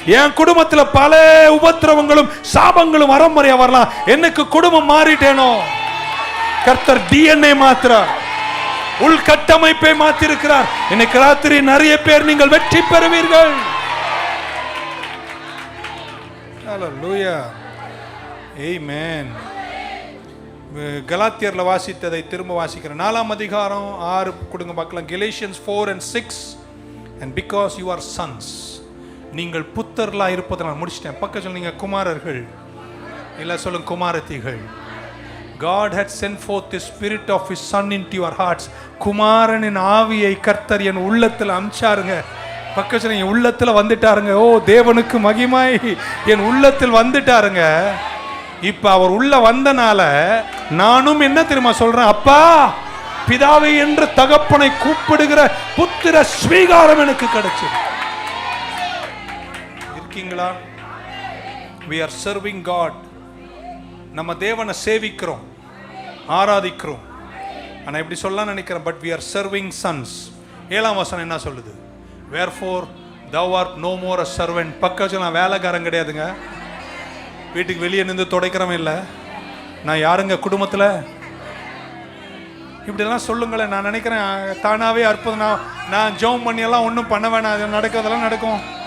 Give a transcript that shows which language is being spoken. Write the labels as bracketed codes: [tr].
[ta] என் குடும்பத்தில் பல உபத்திரவங்களும் சாபங்களும் வரமுறையா வரலாம், எனக்கு குடும்பம் மாறிட்டேனோ, கர்த்தர் DNA மாத்திரார், உள்கட்டமைப்பை மாத்திருக்கிறார். இன்னைக்கு ராத்திரி நிறைய பேர் நீங்கள் வெற்றி பெறுவீர்கள். ஹalleluya. ஆமென். கலாத்தியர்ல வாசித்ததை திரும்ப வாசிக்கிறேன். 4ஆம் அதிகாரம் 6 கொடுங்க பார்க்கலாம். [en] Galatians 4 and 6. And because you are sons, [ta] நீங்கள் புத்தர்களா இருப்பதனால், முடிச்சிட்டேன். பக்கத்துல நீங்க குமாரர்கள் இல்ல, சொல்லுங்க குமாரத்திகள். [en] God had sent forth the spirit of his son into your hearts. [ta] குமாரனின் ஆவியை கர்த்தர் என் உள்ளத்துல அம்சாருங்க. பக்கத்துல என் உள்ளத்துல வந்துட்டாருங்க. ஓ தேவனுக்கு மகிமை, என் உள்ளத்தில் வந்துட்டாருங்க. இப்ப அவர் உள்ள வந்தனால நானும் என்ன தெரியுமா சொல்றேன், அப்பா பிதாவை என்று தகப்பனை கூப்பிடுகிற புத்திர ஸ்வீகாரம் எனக்கு கிடைச்சது. இருக்கீங்களா? [en] we are serving God. [ta] நம்ம தேவனை சேவிக்கிறோம், ஆராதிக்கிறோம். ஆனா இப்படி சொல்ல நினைக்கிறேன், [en] but we are serving sons. [ta] 7ஆம் வசனம் என்ன சொல்லுது? [en] wherefore thou art no more a servant. [ta] பக்கத்துல நான் வேலைக்காரன் கிடையாதுங்க. வீட்டுக்கு வெளியே நின்று துடைக்கிறவன் இல்லை. நான் யாருங்க குடும்பத்தில்? இப்படிலாம் சொல்லுங்களேன். நான் நினைக்கிறேன் தானாகவே அற்புதம். நான் ஜெபம் பண்ணியெல்லாம் ஒன்றும் பண்ண வேணாம், அது நடக்கிறதெல்லாம் நடக்கும்.